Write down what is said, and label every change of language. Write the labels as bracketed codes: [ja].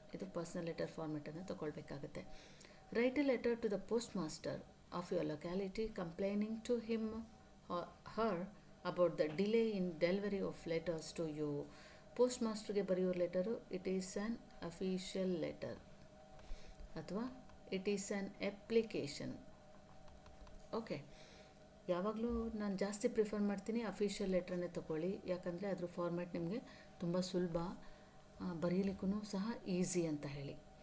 [kn] ಇದು personal letter ಫಾರ್ಮೆಟನ್ನು ತಗೊಳ್ಬೇಕಾಗತ್ತೆ. [en] Write a letter to the postmaster of your locality complaining to him or her about the delay in delivery of letters to you. [kn] Post ಮಾಸ್ಟರ್ಗೆ ಬರೆಯೋ letter [en] it is an official letter [kn] ಅಥವಾ [en] It is an application. [kn] Okay, ಯಾವಾಗಲೂ ನಾನು ಜಾಸ್ತಿ prefer ಮಾಡ್ತೀನಿ official ಲೆಟ್ರನ್ನೇ ತೊಗೊಳ್ಳಿ, ಯಾಕಂದರೆ ಅದ್ರ format ನಿಮಗೆ ತುಂಬ ಸುಲಭ, ಬರೀಲಿಕ್ಕೂ ಸಹ ಈಸಿ ಅಂತ ಹೇಳಿ.